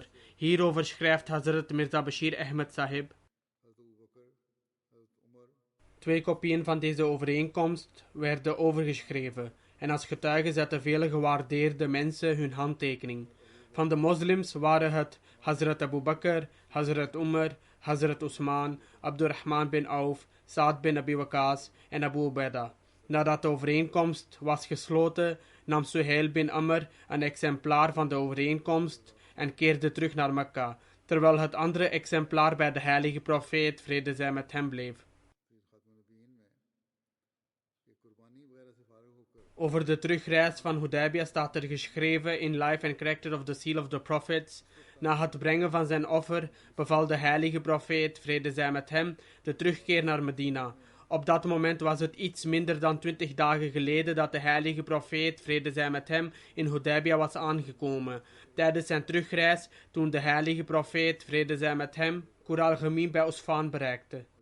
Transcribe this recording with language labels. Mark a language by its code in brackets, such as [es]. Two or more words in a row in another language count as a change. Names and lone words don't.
[nl] Hierover schrijft Hazrat Mirza Bashir Ahmed Sahib. 2 kopieën van deze overeenkomst werden overgeschreven en als getuige zetten vele gewaardeerde mensen hun handtekening. Van de moslims waren het Hazrat Abu Bakr, Hazrat Umar, Hazrat Usman, Abdurrahman bin Auf, Saad bin Abi Waqas en Abu Ubaidah. Nadat de overeenkomst was gesloten, nam Suhail bin Amr een exemplaar van de overeenkomst en keerde terug naar Mekka, terwijl het andere exemplaar bij de heilige profeet, vrede zij met hem, bleef. Over de terugreis van Hudaybiyah staat er geschreven in Life and Character of the Seal of the Prophets. Na het brengen van zijn offer beval de heilige profeet, vrede zij met hem, de terugkeer naar Medina. Op dat moment was het iets minder dan 20 dagen geleden dat de heilige profeet, vrede zij met hem, in Hudaybiyah was aangekomen. Tijdens zijn terugreis, toen de heilige profeet, vrede zij met hem, Qur al-Ghamim bij Usfan bereikte.